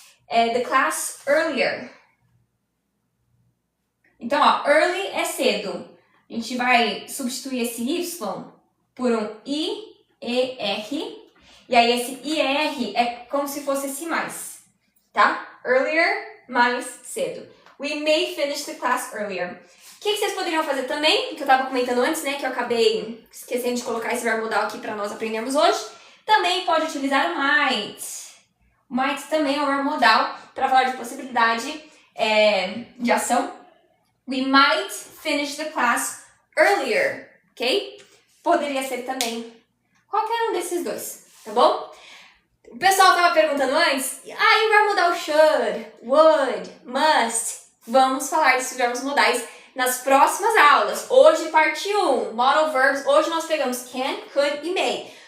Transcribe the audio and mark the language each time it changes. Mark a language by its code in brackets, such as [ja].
[en] The class earlier. [pt] Então, ó, early é cedo. A gente vai substituir esse Y por um I, E, R. E aí, esse IR é como se fosse esse mais. tá? [en] Earlier, [pt] mais cedo. [en] We may finish the class earlier. [pt] O que vocês poderiam fazer também, que eu tava comentando antes, né, que eu acabei esquecendo de colocar esse verbo modal aqui para nós aprendermos hoje. Também pode utilizar o might. O might também é um verbo modal para falar de possibilidade de ação. [en] We might finish the class earlier, ok? [pt] Poderia ser também qualquer um desses dois, tá bom? O pessoal tava perguntando antes, e o verbo modal should, would, must. Vamos falar desses verbos modais nas próximas aulas. Hoje, parte 1, [en] modal verbs. [pt] Hoje nós pegamos can, could e may.